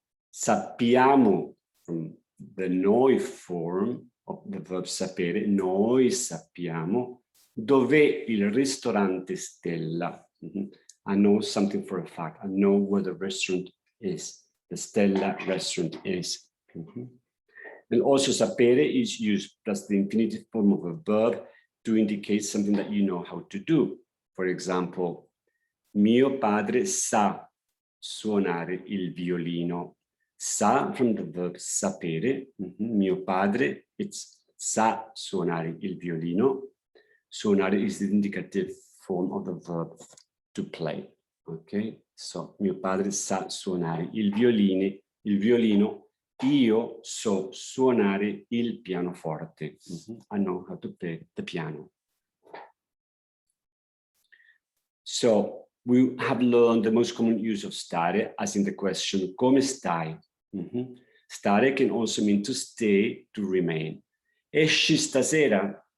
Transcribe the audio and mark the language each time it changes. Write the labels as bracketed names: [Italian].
[English] Sappiamo, from the noi form of the verb sapere, [Italian] noi sappiamo dov'è il ristorante Stella. [English] I know something for a fact. I know where the restaurant is. The Stella restaurant is. And also sapere is used plus the infinitive form of a verb to indicate something that you know how to do. For example, [Italian] mio padre sa suonare il violino. Sa [English] from the verb [Italian] sapere. Mio padre, [English] it's [Italian] sa suonare il violino. [English] Suonare is the indicative form of the verb to play. Okay, so [Italian] mio padre sa suonare il violino. Io so suonare il pianoforte. [English] I know how to play the piano. So we have learned the most common use of stare, as in the question, [Italian] come stai? [English] Stare can also mean to stay, to remain. [Italian] Esci stasera?